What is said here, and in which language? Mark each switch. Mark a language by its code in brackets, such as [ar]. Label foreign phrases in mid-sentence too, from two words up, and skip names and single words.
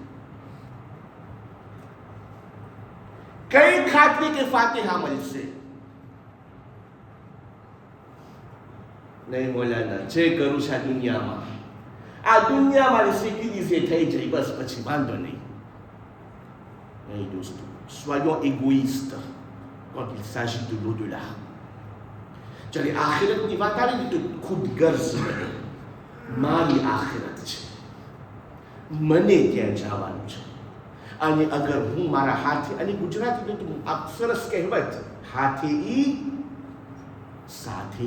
[gu] કઈ ખાતરી કે ફાતિહા મળશે? નહીં મોલાના, જે કરું છે આ દુનિયામાં સિક્યુરિઝે થઈ જાય બસ, પછી વાંધો નહીં. નહીં દોસ્તો, [fr] soyons égoïstes quand il s'agit de l'au-delà. [gu] જ્યારે આખિરતની વાત આવે ને તો ખુદ ગર્જ બને, મારી આખિરત છે, મને ત્યાં જવાનું છે. અને અગર હું મારા હાથે, અને ગુજરાતીમાં તો આ સરસ કહેવત, હાથે ઈ સાથે.